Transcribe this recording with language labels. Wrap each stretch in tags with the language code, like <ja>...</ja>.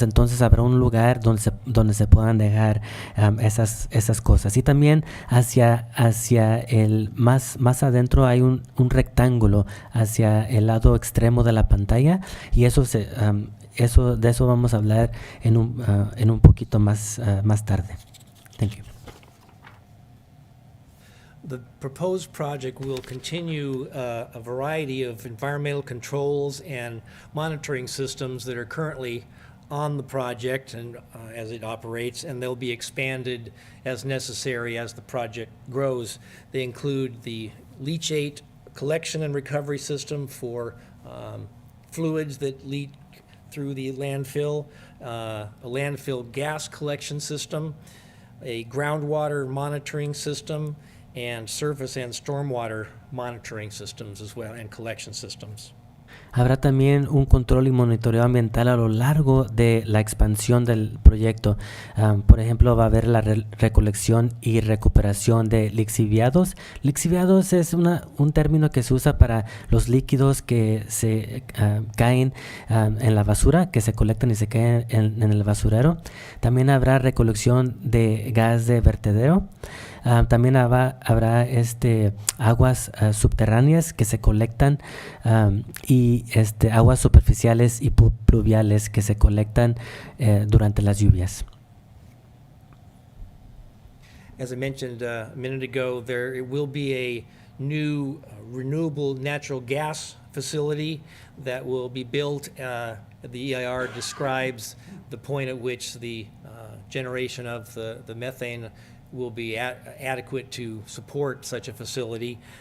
<es>Entonces habrá un lugar donde se puedan dejar esas cosas. Y también hacia el más adentro hay un rectángulo hacia el lado extremo de la pantalla, y de eso vamos a hablar en un poquito más tarde.</es> <en>Thank you. The proposed project will continue a variety of environmental controls and monitoring systems that are currently on the project and as it operates, and they'll be expanded as necessary as the project grows. They include the leachate collection and recovery system for fluids that leak through the landfill, a landfill gas collection system, a groundwater monitoring system, and surface and stormwater monitoring systems as well, and collection systems.</en> <es>Habrá también un control y monitoreo ambiental a lo largo de la expansión del proyecto. Por ejemplo, va a haber la recolección y recuperación de lixiviados. Lixiviados es un término que se usa para los líquidos que se caen en la basura, que se colectan y se caen en el basurero. También habrá recolección de gas de vertedero. También habrá aguas subterráneas que se colectan y aguas superficiales y pluviales que se colectan durante las lluvias.</es> <en>As I mentioned a minute ago, there will be a new renewable natural gas facility that will be built. The EIR describes the point at which the generation of the methane will be adequate to support such a facility.</en>